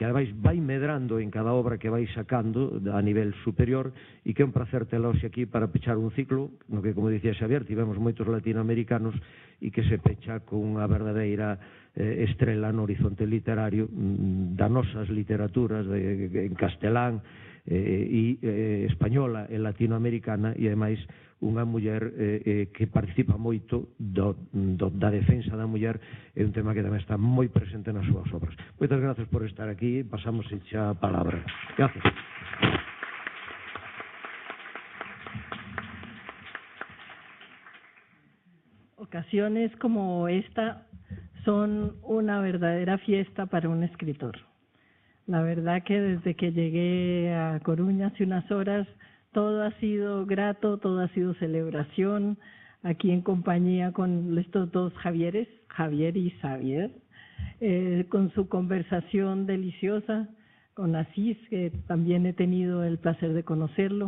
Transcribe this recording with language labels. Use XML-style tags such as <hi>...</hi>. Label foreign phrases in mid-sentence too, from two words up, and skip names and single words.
<gl>ademais vai medrando en cada obra que vai sacando a nivel superior, e que é un placer tela hoxe aquí para pechar un ciclo no que, como dicía Xavier, tivemos moitos latinoamericanos e que se pecha con unha verdadeira estrela no horizonte literario das nosas literaturas en castelán e española e latinoamericana, e ademais unha muller que participa moito da defensa da muller. É un tema que tamén está moi presente nas súas obras. Moitas gracias por estar aquí. Pasamos xa a palabra. Gracias.</gl> <es>Ocasiones como esta son una verdadera fiesta para un escritor. La verdad que desde que llegué a Coruña hace unas horas, todo ha sido grato, todo ha sido celebración, aquí en compañía con estos dos Javieres, Javier y Xavier, con su conversación deliciosa, con Asís, que también he tenido el placer de conocerlo.</es>